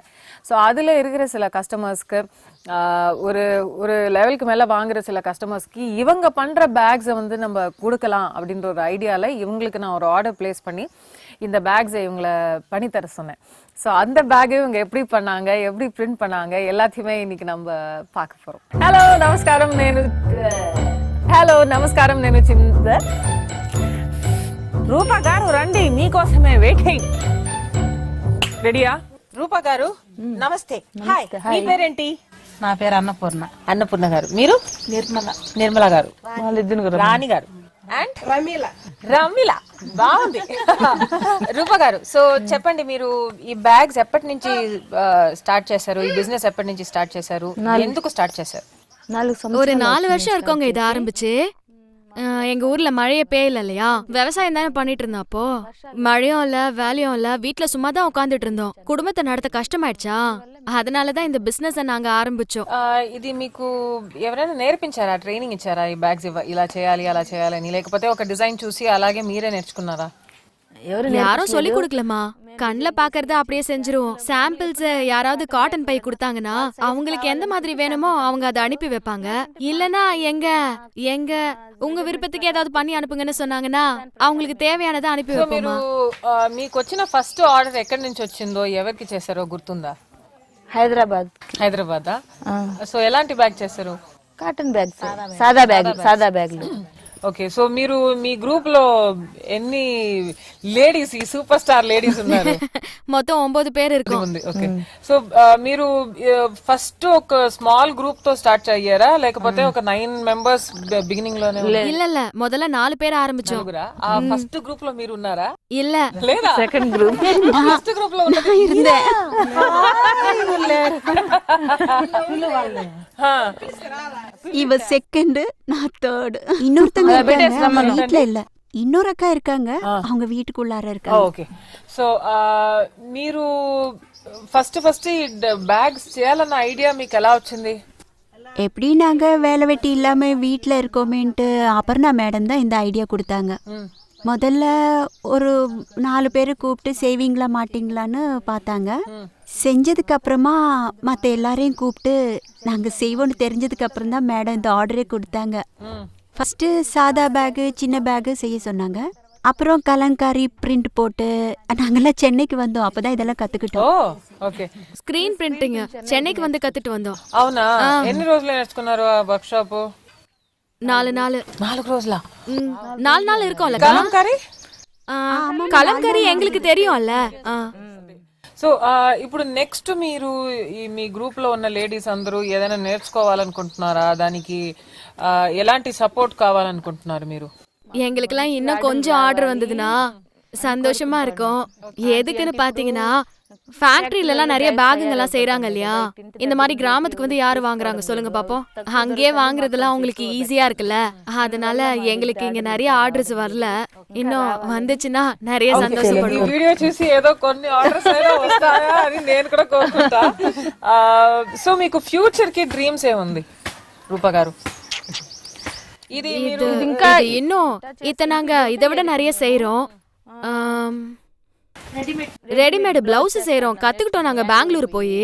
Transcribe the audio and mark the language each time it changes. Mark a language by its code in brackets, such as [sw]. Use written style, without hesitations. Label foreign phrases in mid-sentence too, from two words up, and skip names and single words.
[ta] ஸோ அதில் இருக்கிற சில கஸ்டமர்ஸ்க்கு ஒரு லெவலுக்கு மேலே வாங்குற சில கஸ்டமர்ஸ்க்கு இவங்க பண்ணுற பேக்ஸை வந்து நம்ம கொடுக்கலாம் அப்படின்ற ஒரு ஐடியாவில் இவங்களுக்கு நான் ஒரு [en] order place [ta] பண்ணி இந்த பேக்ஸை இவங்களை பண்ணித்தர சொன்னேன். ஸோ அந்த பேக்கை இவங்க எப்படி பண்ணாங்க, எப்படி பிரிண்ட் பண்ணாங்க, எல்லாத்தையுமே இன்னைக்கு நம்ம பார்க்க போகிறோம். [te] హలో నమస్కారం, నేను చింత. రూపా గారు రండి, మీకోసమే వెయిటింగ్. రెడీయా? రూపా గారు నమస్తే. హాయ్, మీ పేరేంటి? నా పేరు అన్నపూర్ణ. అన్నపూర్ణ గారు. మీరు? నిర్మల గారు. రాణి గారు. అండ్ రమీల. బాగుంది. రూపా గారు, సో చెప్పండి, మీరు ఈ బ్యాగ్స్ ఎప్పటి నుంచి స్టార్ట్ చేశారు? ఈ బిజినెస్ ఎప్పటి నుంచి స్టార్ట్ చేశారు? ఎందుకు స్టార్ట్ చేశారు? [ta] ஒரு 4 வருஷம் இருக்கோங்க இதை ஆரம்பிச்சு. எங்க ஊர்ல மழையே பெய்யல இல்லையா, விவசாயம் தானே பண்ணிட்டு இருந்தோம். அப்போ மழையும் இல்ல, வேலையும் இல்ல, வீட்டுல சும்மா தான் உட்காந்துட்டு இருந்தோம். குடும்பத்தை நடத்த கஷ்டமாயிடுச்சா, அதனாலதான் இந்த బిజినెస్ நாங்க ఆరంభించాం. [te] ఇది మీకు ఎవరైనా నేర్పించారా, ట్రైనింగ్ ఇచ్చారా ఈ బ్యాగ్స్ ఇలా చేయాలి అలా చేయాలని, లేకపోతే ఒక డిజైన్ చూసి అలాగే మీరే నేర్చుకున్నారా? [ta] யாரும் சொல்லி கொடுக்கலமா, கண்ணுல பாக்குறத அப்படியே செஞ்சிருவோம். சாம்பிள்ஸ் யாராவது காட்டன் பை கொடுத்தாங்கன்னா அவங்களுக்கு எந்த மாதிரி வேணுமோ அவங்க அதை அனுப்பி வைப்பாங்க. இல்லனா எங்க உங்க விருப்பத்துக்கு ஏதாவது பண்ணி అనుపుங்கன்னு சொன்னாங்கன்னா அவங்களுக்கு தேவையானதை అனுப்பి வைப்போமா. [te] మీకు వచ్చిన ఫస్ట్ ఆర్డర్ ఎక్కడి నుంచి వచ్చిందో, ఎవరికి చేశారో గుర్తుందా? హైదరాబాద్. సో ఎలాంటి బ్యాగ్ చేశారు? [en] cotton bags, [te] సాదా బ్యాగ్లు. [en] okay so [te] మీరు మీ గ్రూప్ లో ఎన్ని లేడీస్ ఈ [en] super star ladies [te] ఉన్నారు? [ta] மொத்தம் 9 பேர் இருக்கோம். [te] ఉంది. [en] okay so [te] మీరు ఫస్ట్ ఒక [en] small group [te] తో స్టార్ట్ అయ్యారా లేకపోతే ఒక 9 [en] members beginning [te] లోనే? [ta] இல்ல இல்ல முதல்ல 4 பேர் ஆரம்பிச்சோம். [te] ఆ [en] first group [te] లో మీరు ఉన్నారా? [ta] இல்ல [te] లేదా? [en] second group first group [te] లో ఉన్నది [ta] இவ செகண்ட், நான் தேர்ட். இன்னொருத்தங்க இருக்காங்க, வீட்ல இல்ல. இன்னொரு அக்கா இருக்காங்க, அவங்க வீட்டுக்குள்ளார இருக்காங்க. [en] okay so [ta] మీరు ఫస్ట్ ఈ బ్యాగ్స్ చేయాలన్న ఐడియా మీకు ఎలా వచ్చింది? எப்படி நாங்க வேலை வெட்டி இல்லாம வீட்ல இருக்கோமேன்ட்டு அபர்ணா மேடம் தான் இந்த ஐடியா கொடுத்தாங்க. முதல்ல ஒரு 4 பேரை கூப்பிட்டு செய்வீங்களா மாட்டீங்களான்னு பார்த்தாங்க. செஞ்சதுக்கு அப்புறமா மற்ற எல்லாரையும் கூப்பிட்டு நாங்கள் செய்வோன்னு தெரிஞ்சதுக்கு அப்புறம் தான் மேடம் இந்த ஆர்டரே கொடுத்தாங்க. ஃபர்ஸ்ட் சாதா பேகு சின்ன பேகு செய்ய சொன்னாங்க. அப்புறம் கலங்காரி பிரிண்ட் போட்டு நாங்கெல்லாம் சென்னைக்கு வந்தோம். அப்பதான் இதெல்லாம் கத்துக்கிட்டோம். [te] ఓకే [en] screen printing [ta] சென்னைக்கு வந்து கத்துட்டு வந்தோம். [te] అవునా? ఎన్ని రోజులు నేర్చుకున్నారు ఆ వర్క్ షాప్? [ta] 4 நாள். [te] 4 రోజుల? [ta] 4 நாள் இருக்கும்ல. [te] కలంకారీ? [ta] కలంకారీ எங்களுக்கு தெரியும்ல. [te] సో ఇప్పుడు నెక్స్ట్ మీరు మీ గ్రూప్ లో ఉన్న లేడీస్ అందరూ ఏదైనా నేర్చుకోవాలనుకుంటున్నారా? దానికి ఎలాంటి సపోర్ట్ కావాలనుకుంటున్నారు మీరు? [ta] எங்களுக்கெல்லாம் இன்னும் கொஞ்சம் ஆர்டர் வந்ததுன்னா சந்தோஷமா இருக்கும். எதுக்குன்னு பாத்தீங்கன்னா ஃபேக்டரியில எல்லாம் நிறைய பேகுங்கெல்லாம் செய்யறாங்க இல்லையா? இந்த மாதிரி கிராமத்துக்கு வந்து யாரு வாங்குறாங்க சொல்லுங்க பாப்போம். அங்கேயே வாங்குறதெல்லாம் உங்களுக்கு ஈஸியா இருக்குல்ல. அதனால எங்களுக்கு இங்க நிறைய ஆர்டர்ஸ் வரல. இன்னும் வந்துச்சுன்னா நிறைய சந்தோஷப்படுவோம். [te] వీడియో చూసి ఏదో కొన్ని ఆర్డర్స్ అయినా వస్తాయా అని నేను కూడా కోరుకుంటా. సో మీకు ఫ్యూచర్ కి డ్రీమ్స్ ఏముంది రూపా గారు? ఇది [ta] ఇంకా இன்னும் நாங்க இதை விட நிறைய செய்யறோம். [en] readymade blouse [ta] செய்யறோம், கத்துக்கிட்டோம் நாங்க பெங்களூர் போய்.